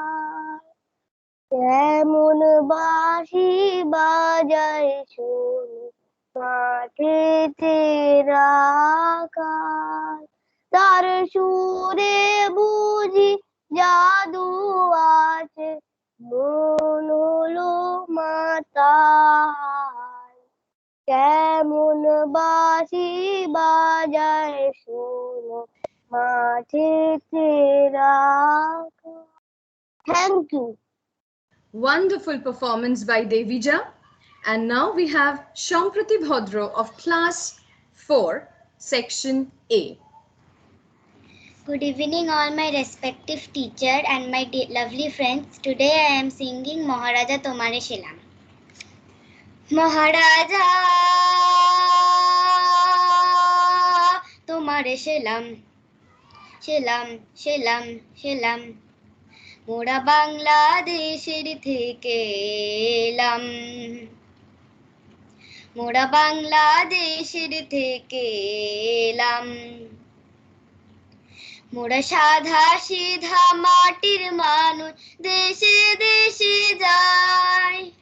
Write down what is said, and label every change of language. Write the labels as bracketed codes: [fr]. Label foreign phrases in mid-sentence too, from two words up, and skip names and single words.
[bn] কেমন বাঁশি বাজায় শোনো মাঠেতে রাখা তার সুরে বুঝি জাদু আছে মন হলো মাতাল কেমন বাঁশি বাজায় শোনো মাঠেতে রাখা। [en] Thank you. Wonderful performance by Devija. And now we have Shamprati Bhodro of class 4, section A. Good evening, all my respective teacher and my lovely friends. Today I am singing Maharaja Tomare Shilam. [bn] মহারাজা তোমারে সেলাম, সেলাম, সেলাম, সেলাম. মোরা বাংলাদেশের থেকে এলাম মোরা বাংলাদেশের থেকে এলাম মোরা সাধা সিধা মাটির মানুষ দেশে দেশে যাই